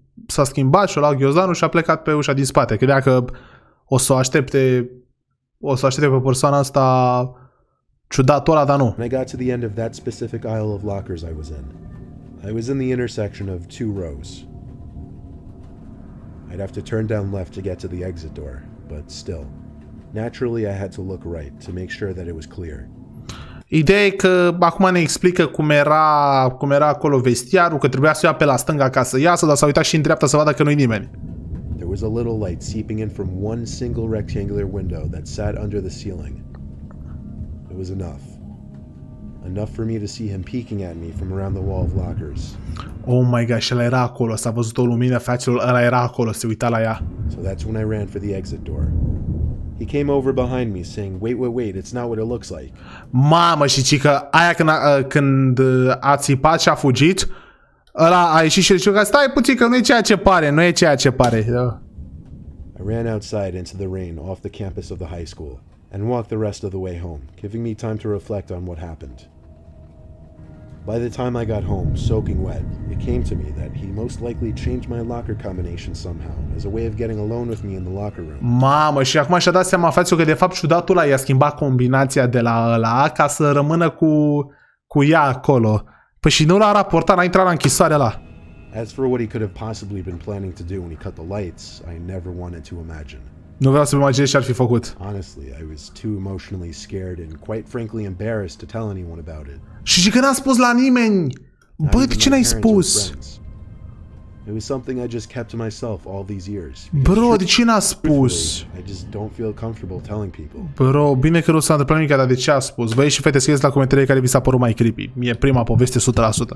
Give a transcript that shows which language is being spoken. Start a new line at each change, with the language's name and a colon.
Romanian: s-a schimbat și-a luat ghiozdanul și a plecat pe ușa din spate. Credea că o să o aștepte pe persoana asta ciudatul ăla, dar nu.
English: When I got to the end of that specific aisle of lockers I was in the intersection of two rows. I'd have to turn down left to get to the exit door, but still. Naturally, I had to look right to make sure that it was clear.
Romanian: Ideea e că acum ne explică cum era acolo vestiarul, că trebuia să ia pe la stânga ca să iasă, dar s-a uitat și în dreapta să vadă că nu-i nimeni.
English: There was a little light seeping in from one single rectangular window that sat under the ceiling. It was enough. Enough for me to see him peeking at me from around the wall of lockers. Oh my god,
Romanian: și ăla era acolo, s-a văzut o lumină, fraților, ăla era acolo, se uita la ea.
English: So that's when I ran for the exit door. He came over behind me saying, wait, it's not what it looks like.
Romanian: Mamă, și cică, aia când a țipat și a fugit, ăla a ieșit și zice că stai puțin că nu e ceea ce pare, nu e ceea ce pare.
English: I ran outside into the rain off the campus of the high school and walked the rest of the way home, giving me time to reflect on what happened. By the time I got home, soaking wet, it came to me that he most likely changed my locker combination somehow as a way of getting alone with me in the locker room.
Romanian: Mamă, și acum și-a dat seama, fraților, că de fapt ciudatul ăla i-a schimbat combinația de la ăla ca să rămână cu ea acolo. Păi și nu l-a raportat, n-a intrat la închisoare ăla.
English: As for what he could have possibly been planning to do when he cut the lights, I never wanted to imagine.
Romanian: Nu vreau să-mi imaginez ce ar fi făcut.
English: Honestly, I was too emotionally scared and quite frankly embarrassed to tell anyone about it.
Romanian: Și zic că n-a spus la nimeni. Bă, de ce n-ai spus?
English: It was something I just kept to myself all these years.
Romanian: Bro, de ce n-a spus?
English: I just don't feel comfortable telling people.
Romanian: Bro, bine că nu s-a întâmplat nimic, dar de ce a spus? Băi și fete, scrieți la comentarii care vi s-a părut mai creepy. Mie prima poveste 100%.